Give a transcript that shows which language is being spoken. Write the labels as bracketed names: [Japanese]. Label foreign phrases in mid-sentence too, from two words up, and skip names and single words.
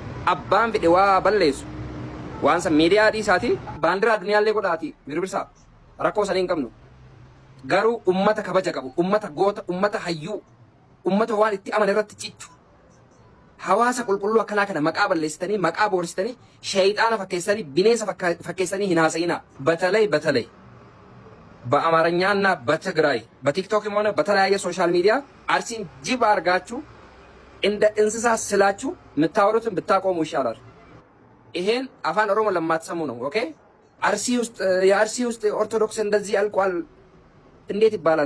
[Oromo] Abbaan fedhe waa balleessu. Waan san miidiyaa dhiisaati baandiraa addunyaallee godhaati birbirsaa rakkoo sanii hin qabnu. Garuu ummata kabaja qabu, ummata goota, ummata hayyuu, ummata waan itti amane irratti ciccu. Hawaasa qulqulluu akkanaa kana maqaa balleessitanii, maqaa boorsitanii, shayxaana fakkeessanii, bineensa fakkeessanii hin haasa'inaa. [Amharic] በተለይ በአማርኛና በትግራይ በቲክቶክም ሆነ በተለያየ [English] social media [Amharic] አርሲን ጅብ አድርጋችሁ እንደ እንስሳ ስላችሁ የምታወሩትን ብታቆሙ ይሻላል። ይሄን አፋን ኦሮሞ ለማትሰሙ ነው። ኦኬ የአርሲ ውስጥ ኦርቶዶክስ እንደዚህ ያልቋል እንዴት ይባላል?